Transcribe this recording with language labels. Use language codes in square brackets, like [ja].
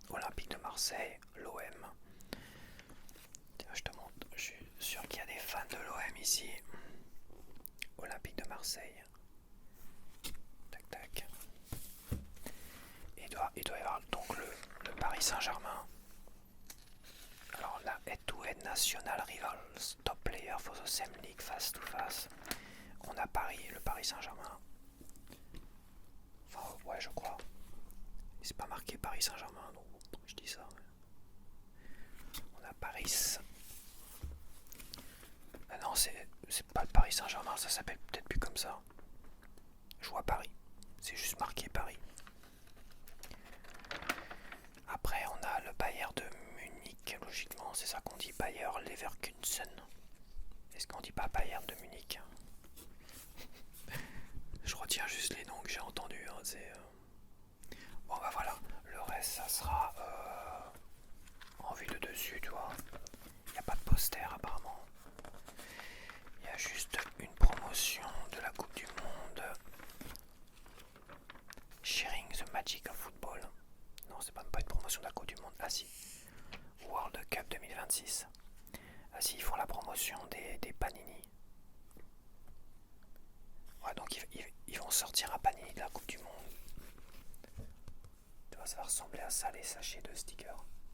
[fr] Olympique de Marseille, l'OM. Tiens, je te montre, je suis sûr qu'il y a des fans de l'OM ici. Olympique de Marseille. Tac tac. Il doit y avoir donc le Paris Saint-Germain. Alors là, [en] head-to-head national rivals, top player for the same league face to face. [fr] On a Paris, le Paris Saint-Germain. Enfin, ouais, je crois. C'est pas marqué Paris Saint-Germain, donc je dis ça. On a Paris. Ah non, c'est pas le Paris Saint-Germain, ça s'appelle peut-être plus comme ça. Je vois Paris. C'est juste marqué Paris. Après, on a le Bayern de Munich. Logiquement, c'est ça qu'on dit, Bayer Leverkusen. Est-ce qu'on dit pas Bayern de Munich? Je retiens juste les noms que j'ai entendus. Hein, bon, bah voilà. Le reste, ça sera dessus, tu vois. Il n'y a pas de poster apparemment. Il y a juste une promotion de la Coupe du Monde. [en] Sharing the Magic of Football. [fr] Non, c'est pas une promotion de la Coupe du Monde. Ah si. World Cup 2026. Ah si, ils font la promotion des Panini. Ouais, donc ils vont sortir un Panini de la Coupe du Monde. Tu vois, ça va ressembler à ça, les sachets de stickers.